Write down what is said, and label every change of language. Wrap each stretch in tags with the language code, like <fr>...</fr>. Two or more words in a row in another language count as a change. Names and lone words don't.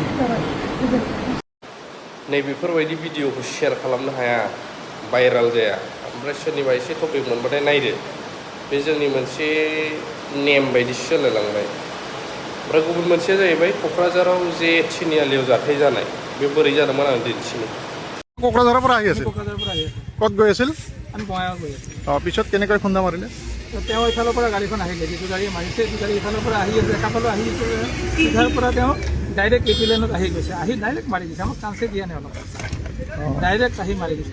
<brx>नैबेफोरबायदि भिडिअखौ शेयार खालामनो हाया, भाइराल जाया। ओमफ्राय सोरनिबा एसे टपिक मोनबाथाय नायदो, बे जोंनि मोनसे नेम बायदिसो जालायलांबाय। ओमफ्राय गुबुन मोनसेया जाहैबाय क'क्राझाराव जे तिनिआलियाव जाथाय जानाय, बे बोरै जादोंमोन आं दिन्थिनो।</brx> <as>কোকৰাঝাৰৰ পৰা আহি আছিল, ক'ত গৈ আছিল? আমি বঙাইগাঁও গৈ আছোঁ। পিছত কেনেকৈ খুন্দা মাৰিলে? তেওঁ ইফালৰ পৰা গাড়ীখন আহিলে, যিটো গাড়ী মাৰিছে সেইটো গাড়ী ইফালৰ পৰা আহি আছে, একাফালে আহি আছে। সিধাৰ পৰা তেওঁ ডাইৰেক্ট এপি লেনত আহি গৈছে, আহি ডাইৰেক্ট মাৰি দিছে। আমাক চান্সে দিয়া নাই অলপ, ডাইৰেক্ট আহি মাৰি দিছে।</as>